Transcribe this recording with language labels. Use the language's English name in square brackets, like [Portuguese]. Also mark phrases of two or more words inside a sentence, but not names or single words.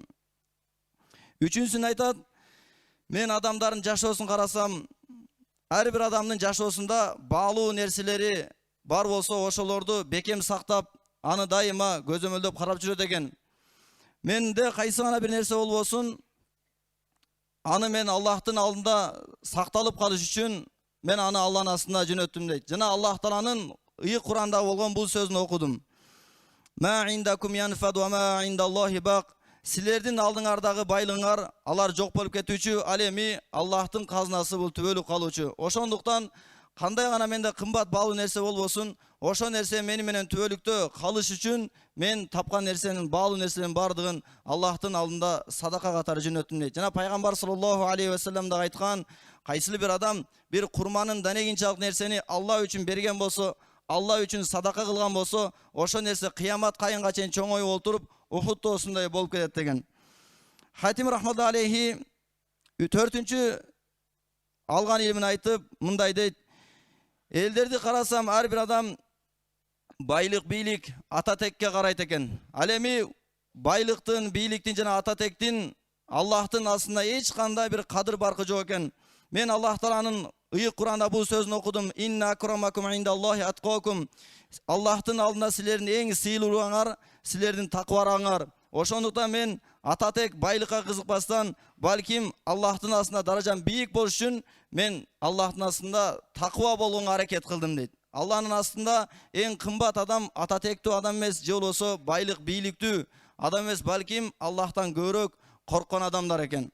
[Kyrgyz] Үчүнчүсүн айтат, мен адамдардын жашоосун карасам, ар бир адамдын жашоосунда баалуу нерселери бар болсо, ошолорду бекем сактап, аны дайыма көзөмөлдөп карап жүрөт экен. Менде кайсы гана бир нерсе болбосун, аны мен Аллахтын алдында сакталып калыш үчүн мен аны Аллахтын астына жөнөттүм дейт. Жана Аллах Тааланын ыйык Куранда болгон бул сөзүн окудум. [Arabic] ما عندكم ينفد وما عند الله باق. [Kyrgyz] Силердин алдыңардагы байлыгыңар алар жок болуп кетүүчү, ал эми Аллахтын казынасы бул түбөлүк калуучу. Ошондуктан кандай гана менде кымбат баалуу нерсе болбосун, ошол нерсе мени менен түбөлүктө калыш үчүн мен тапкан нерсенин баалуу нерселердин бардыгын Аллахтын алдында садака катары жөнөттүм дейт. Жана пайгамбар [Arabic] صلى الله عليه وسلم [Kyrgyz] да айткан, кайсыл бир адам бир курманын данегинчалык нерсени Алла үчүн берген болсо, Алла үчүн садака кылган болсо, ошол нерсе кыямат кайынга чейин чоңоюп олтуруп Ухуд тоосундай болуп кетет деген. Хатим [Arabic] رحمة الله عليه [Kyrgyz] төртүнчү алган илимин айтып мындай дейт: элдерди карасам, ар бир адам байлык, бийлик, ата текке карайт экен. Ал эми байлыктын, бийликтин жана ата тектин Аллахтын астында эч кандай бир кадыр баркы жок экен. Мен Аллах Тааланын ыйык Куранда бул сөзүн окудум. [Arabic] إن أكرمكم عند الله أتقاكم. [Kyrgyz] Аллахтын алдында силердин эң сыйлуулуңар, силердин такыбараңар. Ошондуктан мен ата тек байлыкка кызыкпастан, балким Аллахтын астында даражам бийик болуш үчүн мен Аллахтын астында такыба болгонго аракет кылдым дейт. Алланын астында эң кымбат адам ата тектүү адам эмес, же болбосо байлык, бийликтүү адам эмес, балким Аллахтан көбүрөөк корккон адамдар экен.